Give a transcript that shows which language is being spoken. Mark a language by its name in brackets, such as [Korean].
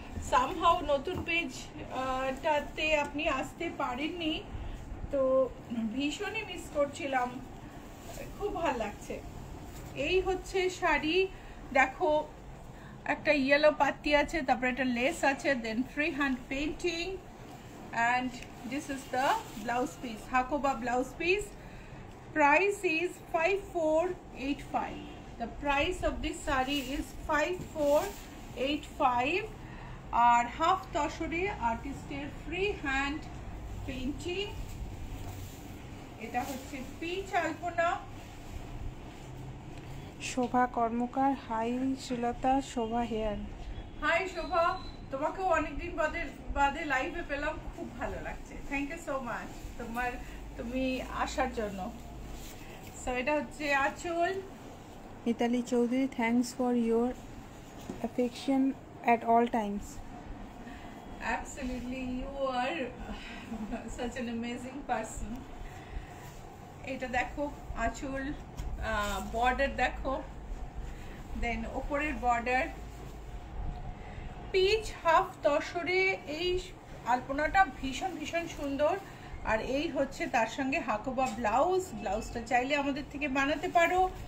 [Bangla] Somehow নতুন পেজটাতে আপনি আসতে পারেননি, তো ভীষণই মিস করছিলাম। খুব ভালো লাগছে। এই হচ্ছে শাড়ি, দেখো একটা ইয়েলো পাত্তি আছে, তারপরে একটা লেস আছে, দেন free hand painting, [English] and this is the blouse piece, [Bangla] Hakoba blouse piece. [English] Price is 5485. The price of this saree is 5485. [Bangla] আর half তসরে আর্টিস্টের ফ্রি হ্যান্ড পেইন্টিং। এটা হচ্ছে পিচ আলপনা। [English] Shobha Karmakar, hi Shrilata, Shobha here. [Bangla] হাই শোভা, তোমাকেও অনেকদিন বাদে লাইভে পেলাম, খুব ভালো লাগছে। থ্যাংক ইউ সো মাচ তুমি আসার জন্য। সো এটা হচ্ছে আঁচল। [English] Mitali Chowdhury, thanks for your affection at all times. Absolutely, you are such an amazing person. [Bangla] এটা দেখো আঁচল, বর্ডার দেখো, দেন ওপরের বর্ডার পিচ হাফ তসরে। এই আলপনাটা ভীষণ ভীষণ সুন্দর, আর এই হচ্ছে তার সঙ্গে হাকোবা ব্লাউজটা চাইলে আমাদের থেকে বানাতে পারো।